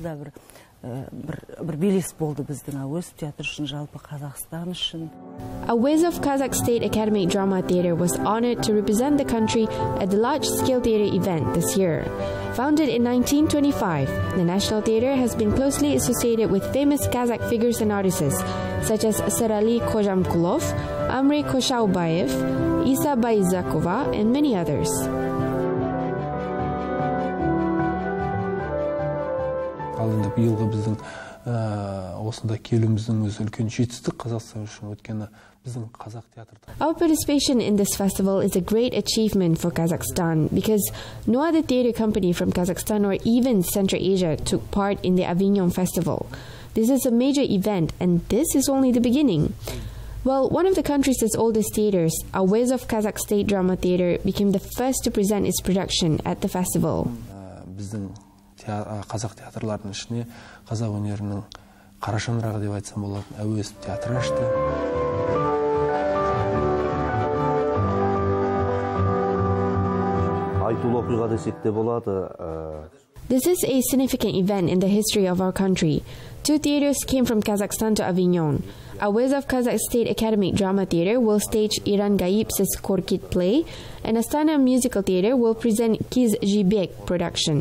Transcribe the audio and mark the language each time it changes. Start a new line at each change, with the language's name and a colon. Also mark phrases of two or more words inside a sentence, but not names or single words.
English: Awez of Kazakh State Academic Drama Theatre was honored to represent the country at the large-scale theatre event this year. Founded in 1925, the National Theatre has been closely associated with famous Kazakh figures and artists such as Serali Kojamkulov, Amre Koshaubayev, Isa Bayzakova, and many others.
Kazakh: Биылғы біздің осында келуіміздің өзі үлкен жетістік Қазақстан үшін, өйткені біздің қазақ театрда.
English: Our participation in this festival is a great achievement for Kazakhstan because no other theater company from Kazakhstan or even Central Asia took part in the Avignon Festival. This is a major event, and this is only the beginning. Well, one of the country's oldest theaters, Awez of Kazakh State Drama Theatre, became the first to present its production at the festival.
Kazakh: Қазақ театрларының ішіне қазақ өнерінің қара шаңырағы деп айтсам болады, Әуез театры ашты. Айтулы оқиға десек те болады.
English: This is a significant event in the history of our country. 2 theaters came from Kazakhstan to Avignon. Awez of Kazakh State Academic Drama Theatre will stage Iran Gayip's Korkit play, and Astana Musical Theatre will present Kiz Jibek production.